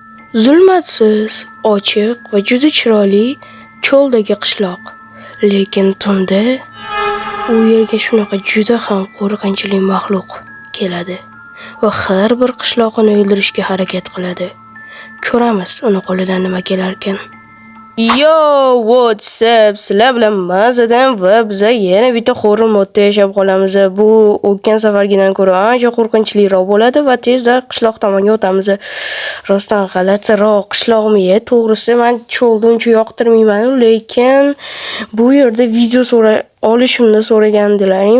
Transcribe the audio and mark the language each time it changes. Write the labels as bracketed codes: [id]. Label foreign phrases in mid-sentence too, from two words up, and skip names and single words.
[uz] Zulmatsiz, ochiq va juda chiroyli cho'ldagi qishloq. Lekin tunda u yerga shunaqa juda ham qo'rqinchli maxluq keladi va har bir qishloqini o'ldirishga harakat qiladi. Ko'ramiz uni qo'lidan nima kelarkan. [en] Yo, what's up? [uz] Sizlar bilan mazadan va biz yana bitta horror modda yashab qolamiz. Bu o'tgan safargidan ko'ra ancha qo'rqinchliroq bo'ladi va tezda qishloq tomonga o'tamiz. Rostdan g'alatiroq qishloqmi? To'g'risi men cho'lni uncha yoqtirmayman, lekin bu yerda video olishimni so'ragandilaring.